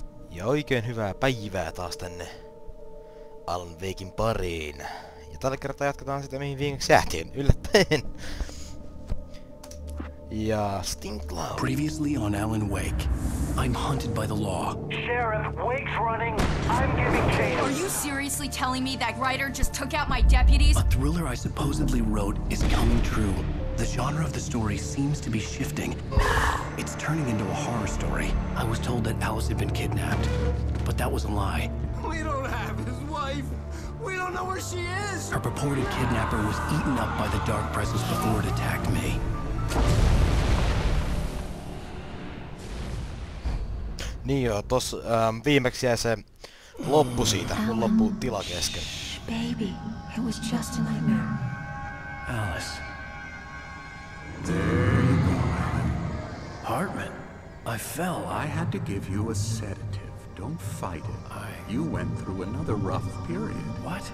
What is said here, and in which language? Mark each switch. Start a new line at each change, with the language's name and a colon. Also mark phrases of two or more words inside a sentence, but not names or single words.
Finnish: Ja oikein hyvää päivää taas tänne Alan Waken pariin. Ja tällä kertaa jatketaan sitä mihin viimeksi jäätiin, yllättäen. Ja Stink Cloud.
English: Previously on Alan Wake, I'm hunted by the law. Sheriff, Wake's running. I'm giving chase. Are you seriously telling me that writer just took out my deputies? A thriller I supposedly wrote is coming true. The genre of the story seems to be shifting. It's turning into a horror story. I was told that Alice had been kidnapped, but that was a lie. We don't have his wife. We don't know where she is. Her purported kidnapper was eaten up by the dark presence before it attacked me.
Finnish: Niin joo, tossa viimeksi jäi se loppu siitä, mun loppu tila kesken.
English: Baby, it was just a nightmare. Alice. There you go, Alan. Hartman. I fell. I had to give you a sedative. Don't fight it. You went through another rough period. What?